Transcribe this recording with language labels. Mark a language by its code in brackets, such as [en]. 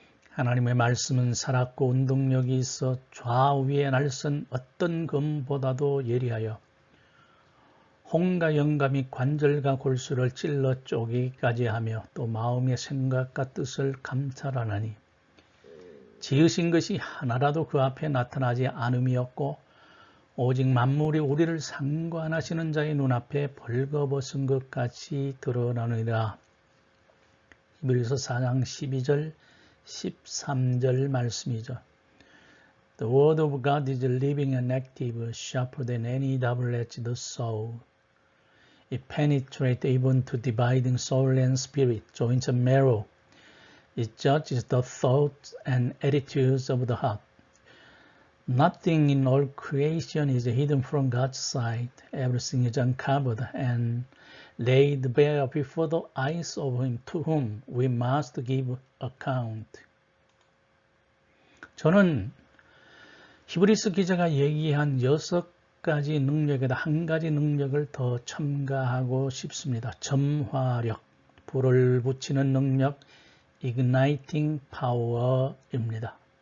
[ko] 하나님의 말씀은 살았고 운동력이 있어 좌우에 날선 어떤 검보다도 예리하여 홍과 영과 및 관절과 골수를 찔러 쪼개기까지 하며 또 마음의 생각과 뜻을 감찰하나니 지으신 것이 하나라도 그 앞에 나타나지 않음이 없고 오직 만물이 우리를 상관하시는 자의 눈앞에 벌거벗은 것 같이 드러나느니라. 히브리서 4장 12절 13절 말씀이죠. [en] The word of God is living and active, sharper than any double-edged sword. It penetrates even to dividing soul and spirit, joints and marrow. It judges the thoughts and attitudes of the heart. Nothing in all creation is hidden from God's sight. Everything is uncovered and laid bare before the eyes of Him to whom we must give account. [ko] 저는 히브리서 기자가 얘기한 6가지 능력에다 한 가지 능력을 더 첨가하고 싶습니다. 점화력, 불을 붙이는 능력, [en] igniting power [ko] 입니다.